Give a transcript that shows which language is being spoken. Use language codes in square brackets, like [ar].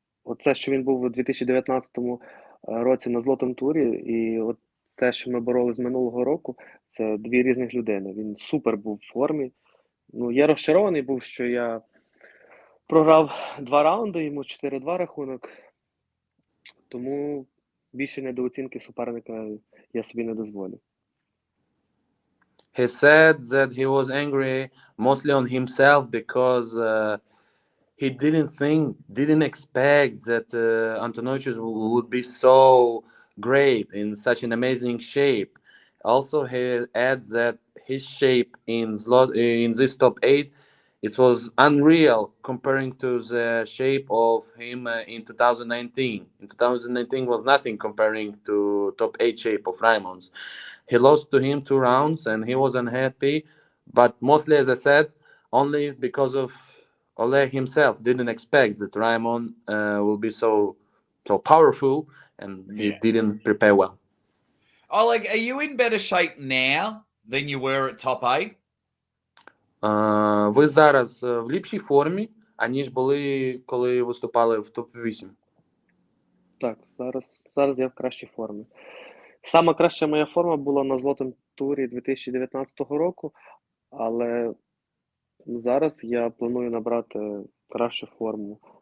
[uk] Оце, що він був у 2019 році на Злотому турі, і от це, що ми боролись минулого року, це дві різних людини. Він супер був в формі. Я розчарований був, що я програв 2 раунди, йому 4-2 рахунок. Тому більше недооцінки суперника я собі не дозволю. [en] He said that he was angry mostly on himself because he didn't expect that Antonovich would be so great in such an amazing shape. Also, he adds that his shape in this top 8, it was unreal comparing to the shape of him in 2019. In 2019 was nothing comparing to top 8 shape of Raymond's. He lost to him 2 rounds and he was unhappy, but mostly, as I said, only because of Oleg himself didn't expect that Raymond will be so powerful, and he didn't prepare well. Oleg, are you in better shape now than you were at top 8? [uk] Ви зараз в ліпшій формі, аніж були, коли виступали в топ-8? Так, зараз я в кращій формі. Сама краща моя форма була на Злотому турі 2019 року, але зараз я планую набрати кращу форму.